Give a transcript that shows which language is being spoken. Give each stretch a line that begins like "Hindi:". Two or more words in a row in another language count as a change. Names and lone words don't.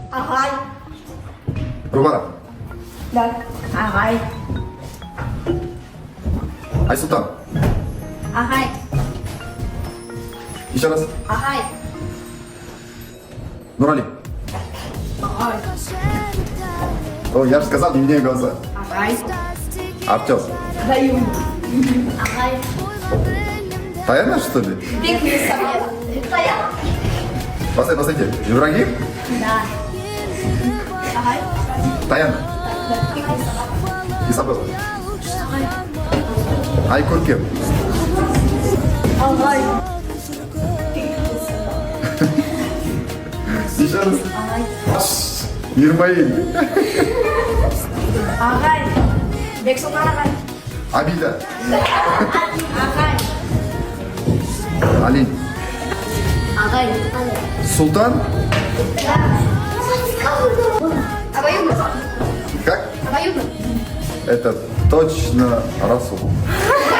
Kazakh: Ағай. Гүлбара. Да. Ағай. Айсұлтан. Ағай.
Russian: Еще раз.
Kazakh: Ағай. Нурали. Ағай.
Russian: О, я же сказал, не меняй голоса.
Kazakh: Ағай. Артем. Даю. Ағай. Таяна,
Russian: что ли?
Kazakh: Бек Мирсабет. Таяна.
Russian: Посмотрите. Ибрагим.
Kazakh: Да. Ағай. Таяна. Исабел. Айкөркем. Ағай.
Russian: Еще раз.
Kazakh: Ағай. Мирмаил. Ағай. Бексұлтан ағай. Абида. Ағай. Алин. Ағай. Султан.
Russian: Обоюдно. Как? Обоюдно. Это точно Расул.